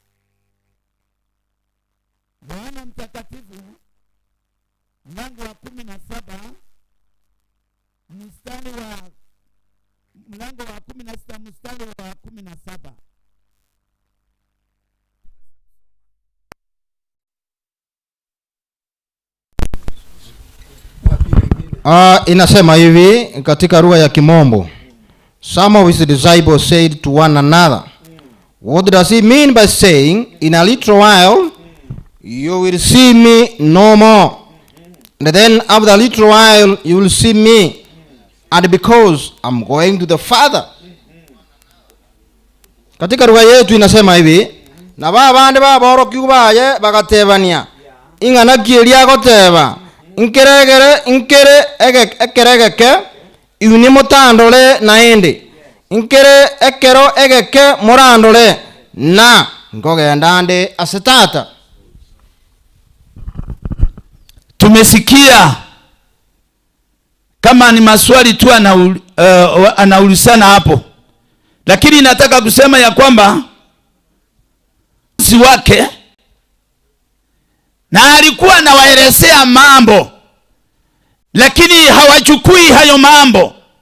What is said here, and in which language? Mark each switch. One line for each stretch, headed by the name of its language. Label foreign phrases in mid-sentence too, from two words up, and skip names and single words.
Swahili: Yohana Mtakatifu mlango wa 17 mstari wa mlango wa 16 mstari wa 17. Inasema hivi katika lugha ya Kimombo.
English: Some of his disciples said to one another, what does he mean by saying, in a little while you will see me no more, and then after a little while you will see me, and because I'm going to the Father?
Swahili: Katika lugha yetu inasema hivi,
Gusii: na babande baboro kyubaye bagatebania ingana kiria goteba nkere ekeregeke iuni mutandole naende nkere ekero egeke murandole na ngogenda nde asetata.
Swahili: Tumesikia kama ni maswali tu anaulizana hapo, lakini nataka kusema ya kwamba si wake na alikuwa anawaelezea mambo, lakini hawachukui hayo mambo.